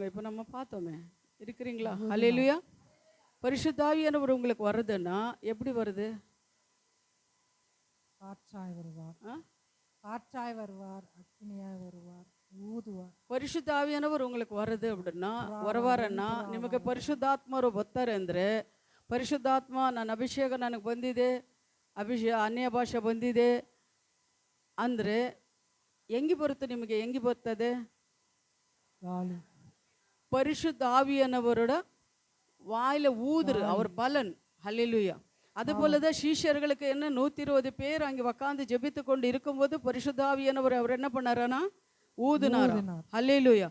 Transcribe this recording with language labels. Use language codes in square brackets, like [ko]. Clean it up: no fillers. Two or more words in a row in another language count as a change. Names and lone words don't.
[ta] இப்போ நம்ம பார்த்தோமே, இருக்கிறீங்களா? ஹல்லேலூயா. பரிசுத்த ஆவியானவர் உங்களுக்கு வருதுன்னா எப்படி வருது? காற்றாய் வருவார், அக்கினியாய் வருவார், ஊதுவார். பரிசுத்த ஆவியானவர் உங்களுக்கு வருது அப்படின்னா வரவாரன்னா [kn] ನಿಮಗೆ ಪರಿಶುದ್ಧಾತ್ಮರು ಬರ್ತಾರೆ ಅಂದರೆ, ಪರಿಶುದ್ಧಾತ್ಮ ನನ್ನ ಅಭಿಷೇಕ ನನಗೆ ಬಂದಿದೆ, ಅನ್ಯ ಭಾಷೆ ಬಂದಿದೆ ಅಂದರೆ ಹೆಂಗೆ ಬರುತ್ತೆ ನಿಮಗೆ? ಹೆಂಗೆ ಬರ್ತದೆ? [ta] பரிசுத்த ஆவியானவரோட வாயில ஊதுரு அவர் பலன். ஹல்லேலூயா. அது போலதான் சீஷர்களுக்கு என்ன 120 பேர் அங்கே உட்காந்து ஜெபித்து கொண்டு இருக்கும்போது பரிசுத்த ஆவியானவர் அவர் என்ன பண்ணாரா? ஊதுனார். ஹல்லேலூயா.